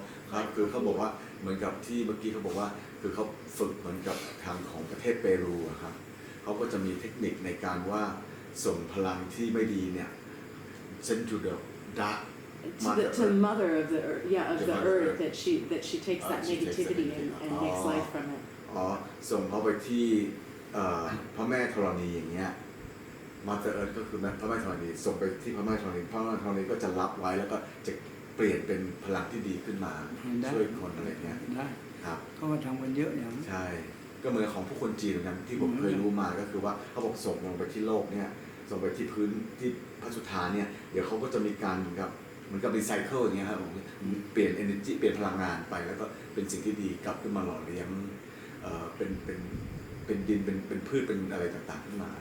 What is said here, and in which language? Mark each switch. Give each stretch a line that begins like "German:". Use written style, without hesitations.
Thai: ครับคือเขาบอกว่าเหมือนกับที่เมื่อกี้เขาบอกว่าคือเขาฝึกเหมือนกับทางของประเทศเปรูครับเขาก็จะมีเทคนิคในการว่าส่งพลังที่ไม่ดีเนี่ย
English: send to the dark to the mother of the earth, of the earth that she takes that negativity and makes life from it.
Thai: ส่งเขาไปที่พระแม่ธรณีอย่างเงี้ย Mother Earth ก็คือพระแม่ธรณีส่งไปที่พระแม่ธรณีพระแม่ธรณีก็จะรับไว้แล้วก็จะเปลี่ยนเป็นพลังที่ดีขึ้นมาช่วยคนอะไรเงี้ย ได้ ครับ เขามาทำกันเยอะอย่าง ใช่ก็เหมือนของผู้คนจีนเหมือนกันที่ผมเคยรู้มาก็คือว่าเขาบอกส่งลงไปที่โลกเนี่ยส่งไปที่พื้นที่พระสุธาเนี่ยเดี๋ยวเขาก็จะมีการเหมือนกับรีไซเคิลอย่างเงี้ยครับเปลี่ยน energy เปลี่ยนพลังงานไปแล้วก็เป็นสิ่งที่ดีกลับขึ้นมาหล่อเลี้ยงเป็นดินเป็นพืชเป็นอะไรต่างๆขึ้นมา